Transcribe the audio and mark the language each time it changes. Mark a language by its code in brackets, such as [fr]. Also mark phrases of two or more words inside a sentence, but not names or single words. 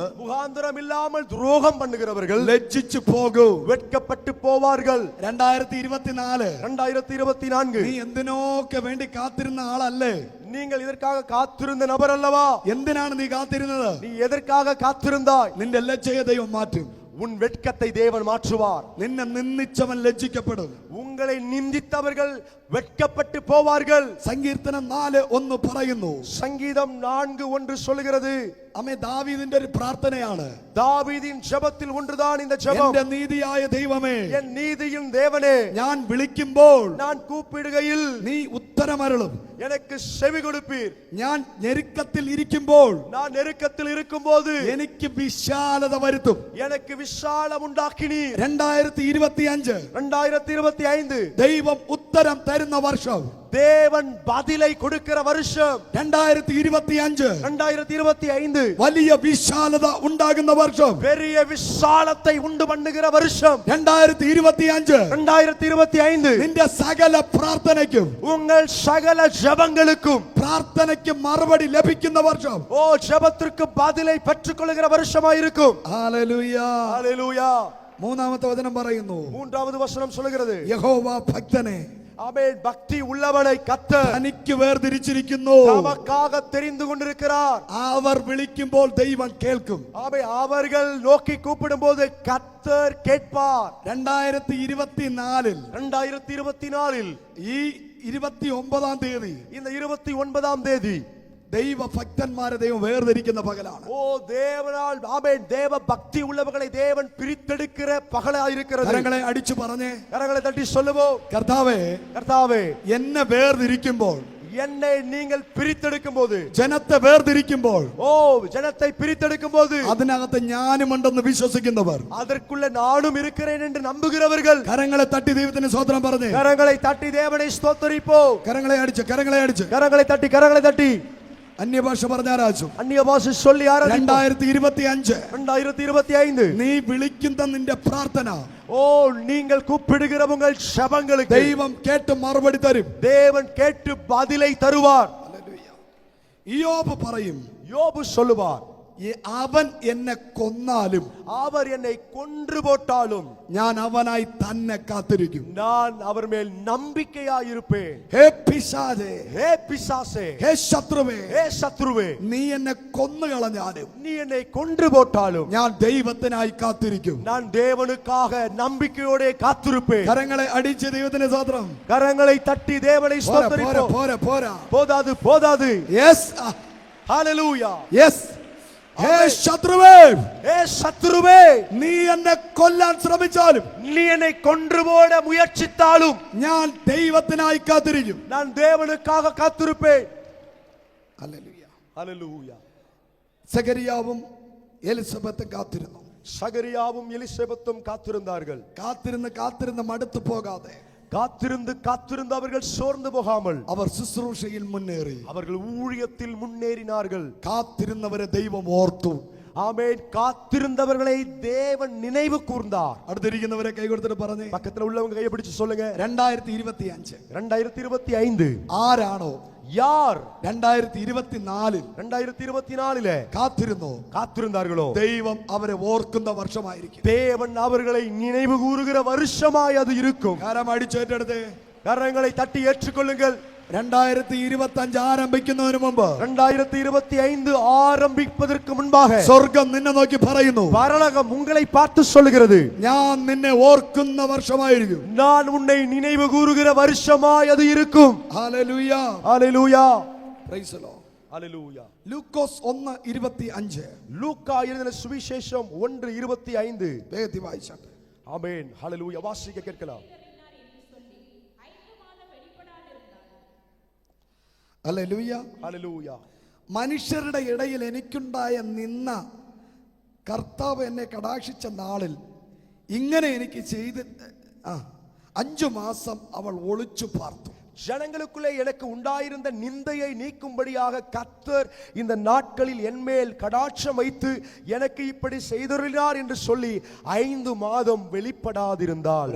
[ta] முகாந்திரம் இல்லாமல் துரோகம் பண்ணுகிறவர்கள் [ml] ലജ്ജിച്ചു പോകും, [ta] வெட்கப்பட்டு போவார்கள். [ml] 2024 നീ എന്തിനൊക്കെ വേണ്ടി കാത്തിരുന്ന ആളല്ലേ? [ta] நீங்கள் இதற்காக காத்திருந்த நபர் அல்லவா? [ml] എന്തിനാണ് നീ കാത്തിരുന്നത്? [ta] நீ எதற்காக காத்திருந்தாய்? [ml] നിന്റെ ലജ്ജയെ ദൈവം മാറ്റും. [ta] உன் வெட்கத்தை தேவன் மாற்றுவார். [ml] നിന്നെ നിന്ദിച്ചവൻ ലജ്ജിക്കപ്പെടും. [ta] உங்களை நிந்தித்தவர்கள் வெட்கப்பட்டு போவார்கள். [ml] സങ്കീർത്തനം 4:1 പറയുന്നു, [ta] சங்கீதம் 4:1 சொல்கிறது, [ml] അമ്മേ ദാവീദിന്റെ ഒരു പ്രാർത്ഥനയാണ്. [ta] தாவீதின் ஜெபத்தில் ஒன்றுதான் இந்த ஜெபம். [ml] എന്റെ നീതിയായ ദൈവമേ, [ta] என் நீதியின் தேவனே, [ml] ഞാൻ വിളിക്കുമ്പോൾ [ta] நான் கூப்பிடுகையில் [ml] നീ ഉത്തരമരുളും. [ta] எனக்கு செவி கொடுப்பீர். [ml] ഞാൻ ഞെരുക്കത്തിൽ ഇരിക്കുമ്പോൾ [ta] நான் நெருக்கத்தில் இருக்கும்போது [ml] എനിക്ക് വിശാലത വരുത്തും. [ta] எனக்கு விசாலம் உண்டாக்கினீர். [ml] 2025 [ta] 2025 [ml] ദൈവം ഉത്തരം തരുന്ന വർഷം. [ta] தேவன் பதிலை கொடுக்கிற வருஷம். [ml] 2025 [ta] 2025 [ml] വലിയ വിശാലത ഉണ്ടാകുന്ന വർഷം. [ta] பெரிய விசாலத்தை உண்டு பண்ணுகிற வருஷம். [ml] 2025 [ta] 2025 [ml] നിന്റെ സകല പ്രാർത്ഥനയ്ക്കും [ta] உங்கள் சகல ஜெபங்களுக்கும் [ml] പ്രാർത്ഥനയ്ക്ക് മറുപടി ലഭിക്കുന്ന വർഷം. [ta] ஓ ஜெபத்திற்கு பதிலை பெற்றுக்கொள்கிற வருஷமாய் இருக்கும். [ml] ഹല്ലേലൂയ. [ta] ஹல்லேலூயா. [ml] മൂന്നാമത്തെ വചനം പറയുന്നു, [ta] மூன்றாவது வசனம் சொல்கிறது, [ml] യഹോവ ഭക്തനെ [ta] ஆமென். பக்தி உள்ளவனை கர்த்தர் [ml] തനിക്ക് വേർതിരിച്ചിരിക്കുന്നു. [ta] தமக்காக தெரிந்து கொண்டிருக்கிறார். [ml] അവർ വിളിക്കുമ്പോൾ ദൈവം കേൾക്കും. [ta] ஆமென். அவர்கள் நோக்கி கூப்பிடும்போது கர்த்தர் கேட்பார். [ml] 2024 [ta] 2024 [ml] ഈ 29-ാം തീയതി [ta] இந்த 29ஆம் தேதி [ml] ദൈവഭക്തന്മാരെ ദൈവം വേർതിരിക്കുന്ന പകലാണ്. [ta] ஓ தேவனால் ஆமென் தேவ பக்தி உள்ளவர்களை தேவன் பிரித்தெடுக்கிற பகலாய் இருக்கிறது. [ml] കരങ്ങളെ അടിച്ചു പറഞ്ഞേ, [ta] கரங்களை தட்டி சொல்லுவோம், [ml] കർത്താവേ [ta] கர்த்தாவே [ml] എന്നെ വേർതിരിക്കുമ്പോൾ, [ta] என்னை நீங்கள் பிரித்தெடுக்கும் போது, [ml] ജനത്തെ വേർതിരിക്കുമ്പോൾ [ta] ஓ ஜனத்தை பிரித்தெடுக்கும் போது [ml] അതിനകത്ത് ഞാനുമുണ്ടെന്ന് വിശ്വസിക്കുന്നവർ, [ta] அதற்குள்ள நானும் இருக்கிறேன் என்று நம்புகிறவர்கள் [ml] കരങ്ങളെ തട്ടി ദൈവത്തിന് സ്തോത്രം പറഞ്ഞേ. [ta] கரங்களை தட்டி தேவனை ஸ்தோத்தரிப்போம். [ml] കരങ്ങളെ അടിച്ച്, കരങ്ങളെ അടിച്ച്. [ta] கரங்களை தட்டி கரங்களை தட்டி [ml] അന്യഭാഷ പറഞ്ഞ ആരാച്ചു? [ta] அந்நிய பாஷை சொல்லி ஆராதிப்போம். [ml] 2025 [ta] 2025 [ml] നീ വിളിക്കുന്ന നിന്റെ പ്രാർത്ഥന [ta] ஓ நீங்கள் கூப்பிடுகிற உங்கள் ஜெபங்களுக்கு [ml] ദൈവം കേട്ട് മറുപടി തരും. [ta] தேவன் கேட்டு பதிலை தருவார். [ml] ഇയ്യോബ് പറയും, [ta] யோபு சொல்லுவார், [ml] അവൻ എന്നെ കൊന്നാലും [ta] அவர் என்னை கொன்று போட்டாலும் [ml] ഞാൻ അവനായി തന്നെ കാത്തിരിക്കും. [ta] நான் அவர் மேல் நம்பிக்கையாயிருப்பேன். [ml] ഹേ പിശാചേ, [ta] ஹே பிசாசே, [ml] ഹേ ശത്രുവേ, [ta] ஹே சத்ருவே, [ml] നീ എന്നെ കൊന്നുകളഞ്ഞാലും [ta] நீ என்னை கொன்று போட்டாலும் [ml] ഞാൻ ദൈവത്തിനായി കാത്തിരിക്കും. [ta] நான் தேவனுக்காக நம்பிக்கையோட காத்திருப்பேன். [ml] കരങ്ങളെ അടിച്ച് ദൈവത്തിന് സ്തോത്രം. [ta] கரங்களை தட்டி தேவனை [ml] പോരാ, പോരാ, [ta] ஸ்தோத்தரிப்போம். [ml] പോരാ, പോരാ. [ta] போதாது போதாது. [ml] യെസ്, [ta] ஹalleluya. [ml] യെസ്. ഹേ ശത്രുവേ, [ta] ஹே சத்ருவே, [ml] നീ എന്നെ കൊല്ലാൻ ശ്രമിച്ചാലും [ta] நீ என்னை கொன்று போட முயற்சித்தாலும் [ml] ഞാൻ ദൈവത്തിനായി കാത്തിരിക്കും. [ta] நான் தேவனுக்காக காத்திருப்பேன். [ml] ഹല്ലേലൂയ. [ta] ஹalleluya. [ml] സഖരിയാവും എലിസബത്തും കാത്തിരുന്നു. [ta] சகரியாவும் எலிசபெத்தும் காத்திருந்தார்கள். [ml] കാത്തിരുന്ന് കാത്തിരുന്ന് മടുത്തു പോകാതെ [ta] காத்திருந்து காத்திருந்து அவர்கள் சோர்ந்து போகாமல் [ml] അവർ ശുശ്രൂഷയിൽ മുന്നേറി. [ta] அவர்கள் ஊழியத்தில் முன்னேறினார்கள். [ml] കാത്തിരുന്നവരെ ദൈവം ഓർത്തു. [ta] ஆமென். காத்திருந்தவர்களை தேவன் நினைவு கூர்ந்தார். [ml] അടുത്തിരിക്കുന്നവരെ കൈ കൊടുത്തിട്ട് പറഞ്ഞേ, [ta] பக்கத்துல உள்ளவங்க கையை பிடிச்சு சொல்லுங்க. [ml] 2025 [ta] 2025 [ml] ആരാണോ [ta] யார் [ml] 2024 [ta] 2024 காத்திருந்தார்களோ [ml] ദൈവം അവരെ ഓർക്കുന്ന വർഷമായിരിക്കും. [ta] தேவன் அவர்களை நினைவு கூறுகிற வருஷமாய் அது இருக்கும். [ml] കരം അടിച്ചേറ്റെടുത്ത് [ta] கரங்களை தட்டி ஏற்றுக்கொள்ளுங்கள். [ml] 2025 ആരംഭിക്കുന്നതിന് മുമ്പ് [ta] 2025 ஆரம்பிப்பதற்கு முன்பாக [ml] സ്വർഗം നിന്നെ നോക്കി പറയുന്നു, [ta] பரலோகம் உங்களை பார்த்து சொல்லுகிறது, [ml] ഞാൻ നിന്നെ ഓർക്കുന്ന വർഷമായിരിക്കും. [ta] நான் உன்னை நினைவு கூறுகிற வருஷமாய் அது இருக்கும். [ml] ഹല്ലേലൂയ. [ta] ஹalleluya. [en] Praise the Lord. [ta] ஹalleluya. [ml] ലൂക്കോസ് 1:25 [ta] லூக்கா எழுதின சுவிசேஷம் 1:25 [ml] വേഗത്തിൽ വായിച്ചാട്ടെ. [ta] ஆமென். ஹalleluya. வாசிக்க கேட்கலாம். [ml] ഹല്ലേലൂയ. [ta] ஹalleluya. [ml] മനുഷ്യരുടെ ഇടയിൽ എനിക്കുണ്ടായ നിന്ന കർത്താവ് എന്നെ കടാക്ഷിച്ച നാളിൽ ഇങ്ങനെ എനിക്ക് ചെയ്ത് 5 മാസം അവൾ ഒളിച്ചു പാർത്തു. [ta] ஜனங்களுக்குள்ளே எனக்கு உண்டாயிருந்த நிந்தையை நீக்கும்படியாக கர்த்தர் இந்த நாட்களில் என்மேல் கடாட்சம் வைத்து எனக்கு இப்படி செய்துள்ளார் என்று சொல்லி 5 மாதம் வெளிப்படாதிருந்தாள்.